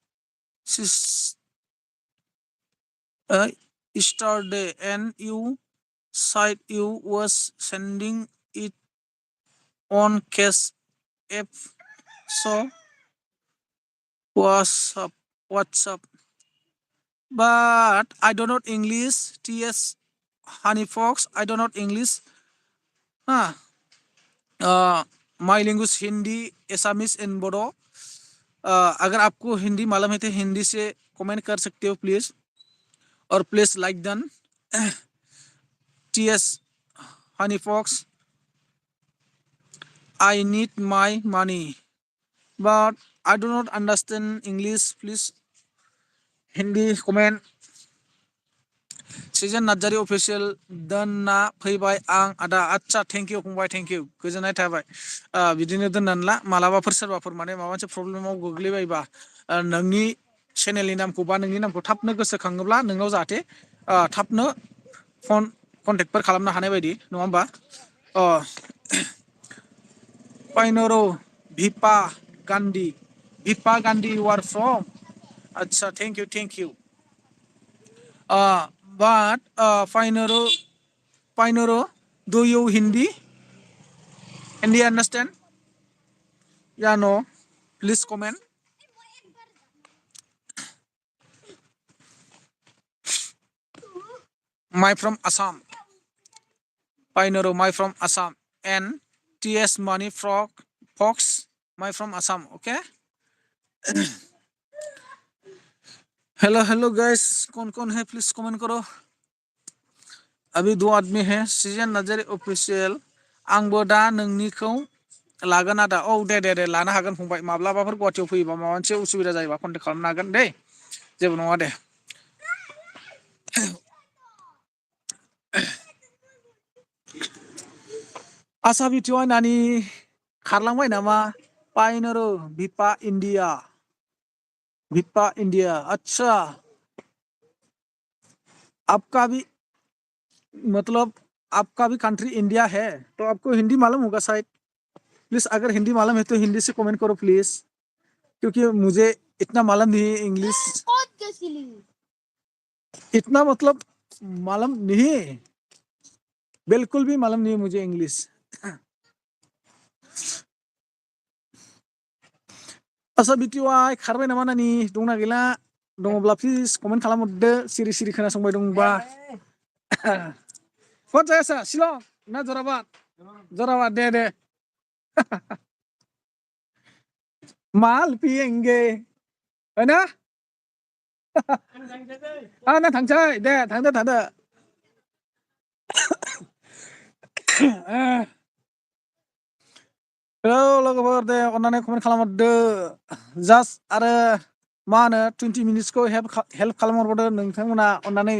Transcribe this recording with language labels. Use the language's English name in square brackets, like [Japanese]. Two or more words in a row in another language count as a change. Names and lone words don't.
[English] yesterday and you said you was sending it on cash app so what's up but I don't know English TS honey fox I don't know English huh my language Hindi Assamese and Bodo [Hindi] अगर आपको हिंदी मालूम है तो हिंदी से कमेंट कर सकते हो प्लीज और प्लीज लाइक डन [English] TS honey fox I need my money but I do not understand English please [Hindi] हिंदी कमेंट [Bodo] सीजन नार्जारी अफिसियेल दोनना फैबाय आं आदा आच्छा [English] thank you [Bodo] फंबाय [English] thank you [Bodo] गोजोननाय थाबाय बिदिनो दोननानला मालाबाफोर सोरबाफोर माने माबा मोनसे प्रब्लेमाव गोग्लैबायबा नोंनि चेनेलनि नामखौ बा नोंनि नामखौ थाबनो गोसोखाङोब्ला नोंनाव जाहाथे थाबनो फन कन्टेक्टफोर खालामनो हानाय बायदि नङा होमबा [English] पाइनरो भिपा गान्धी you are from अच्छा thank you but Painoro do you Hindi understand yeah no please comment my from Assam Painoro my from Assam and TS money fox my from Assam okay [Hindi] हेलो गाइस कौन है प्लीज कमेंट करो अभी 2 आदमी है [Bodo] सीजन नार्जारी अफिसियेल आंबो दा नोंनिखौ लागोन आदा औ दे लानो हागोन फंबाय माब्लाबाफोर गुवाहाटीयाव फैयोबा माबा मोनसे उसुबिदा जायोबा कन्टेक्ट खालामनो हागोन दे जेबो नङा दे आसा बिटिवाय नानि खारलांबाय नामा पाइनरो भिपा इंडिया [Hindi] अच्छा आपका भी मतलब आपका भी कंट्री इंडिया है तो आपको हिंदी मालूम होगा शायद प्लीज अगर हिंदी मालूम है तो हिंदी से कमेंट करो प्लीज क्योंकि मुझे इतना मालूम नहीं है इंग्लिश इतना मतलब मालूम नहीं, बिल्कुल भी मालूम नहीं मुझे इंग्लिश। [Bodo] आसा बिटिवाय खारबाय नामा नानि दंना गैला? दङब्ला प्लिज कमेन्ट खालामहरदो सिरि सिरि खोनासंबाय दंबा। [Hindi] कौन सा ऐसा शिलं ना जोराबाद? जोराबाद दे दे। माल पियेंगे है ना? [Bodo] ना थांसै दे थांदो थांदो। औ लोगोफोर दे अननानै कमेन्ट खालामहरदो जास्ट आरो मा होनो 20 मिनिट्सखौ हेल्प खालामहरबावदो नोंथांमोना अननानै।